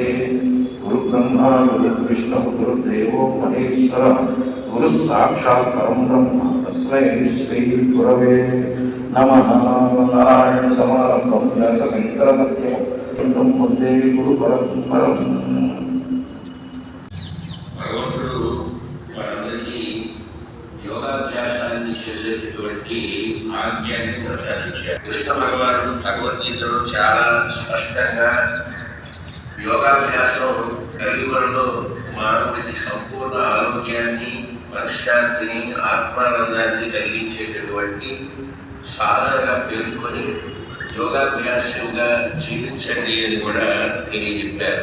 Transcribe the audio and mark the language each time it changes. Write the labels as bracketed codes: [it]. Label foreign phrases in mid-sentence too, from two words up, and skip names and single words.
[sa] गुरुब्रह्मा गुरुर्विष्णुः गुरुर्देवो महेश्वरः गुरुः साक्षात् परं ब्रह्म तस्मै श्रीगुरवे नमः। नारायणसमारम्भं व्यासशङ्करमध्यमं वन्दे गुरुपरम्परम्। [te] భగవంతుడు మనందరికీ యోగాభ్యాసాన్ని చేసేటటువంటి భాగ్యాన్ని ప్రసాదించారు. కృష్ణ భగవానుడు భగవద్గీతలో చాలా స్పష్టంగా యోగాభ్యాసం కలియుగంలో మానవుడికి సంపూర్ణ ఆరోగ్యాన్ని, మనశ్శాంతిని, ఆత్మానందాన్ని కలిగించేటటువంటి సాధనగా పేర్కొని యోగాభ్యాసంగా జీవించండి అని కూడా తెలియజెప్పారు.